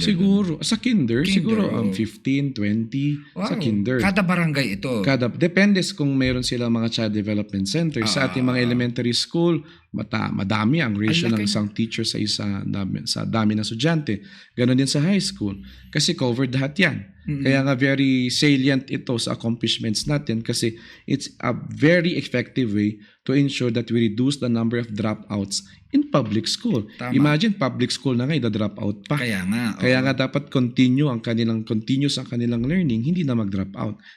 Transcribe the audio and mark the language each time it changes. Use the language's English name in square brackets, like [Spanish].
[Filipino] Siguro, sa kinder, siguro oo. 15, 20 sa Wow. kinder. Kada barangay ito. Depende kung meron sila mga child development centers. Sa ating mga elementary school, madami ang ratio Ang ng laki. isang teacher sa dami ng estudyante. Ganon din sa high school. Kasi covered lahat yan. [English] Kaya nga very salient ito sa accomplishments natin kasi it's a very effective way to ensure that we reduce the number of dropouts in public school. [Filipino] Tama. Imagine public school na ngayon, dropout pa. Kaya nga. oo. Kaya nga dapat continuous ang kanilang learning, hindi na mag-drop out.